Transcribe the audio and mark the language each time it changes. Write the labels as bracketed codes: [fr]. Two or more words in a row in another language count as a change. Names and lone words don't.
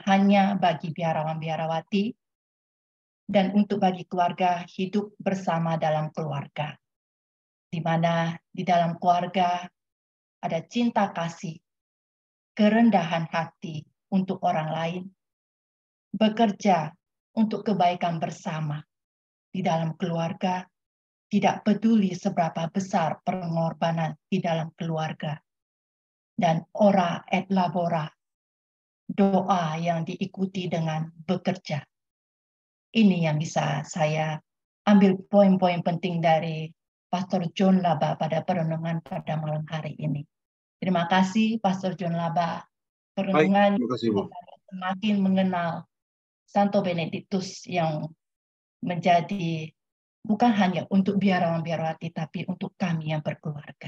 [id] hanya bagi biarawan-biarawati dan untuk bagi keluarga hidup bersama dalam keluarga, di mana di dalam keluarga ada cinta kasih, kerendahan hati untuk orang lain, bekerja untuk kebaikan bersama di dalam keluarga, tidak peduli seberapa besar pengorbanan di dalam keluarga. [la] Dan ora et labora, [id] doa yang diikuti dengan bekerja. Ini yang bisa saya ambil poin-poin penting dari Pastor John Laba pada perenungan pada malam hari ini. Terima kasih Pastor John Laba. Perenungan semakin mengenal Santo Benediktus yang menjadi bukan hanya untuk biarawan-biarawati, tapi untuk kami yang berkeluarga.